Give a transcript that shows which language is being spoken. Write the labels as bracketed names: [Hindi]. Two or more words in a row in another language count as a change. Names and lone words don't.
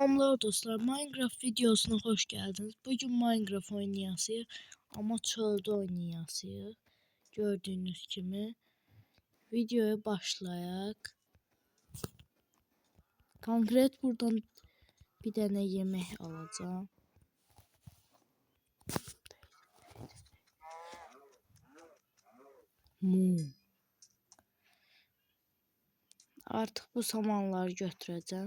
[Azerbaijani] Selamlar dostlar. [Turkish] Minecraft videosuna hoş geldiniz. Bugün Minecraft oynayasıyıq. [Azerbaijani] Ama çöldə oynayasıyıq. Gördüğünüz kimi. Videoya başlayaq. Konkret buradan bir dənə yemək alacağım. Artıq bu samanları götürəcəm.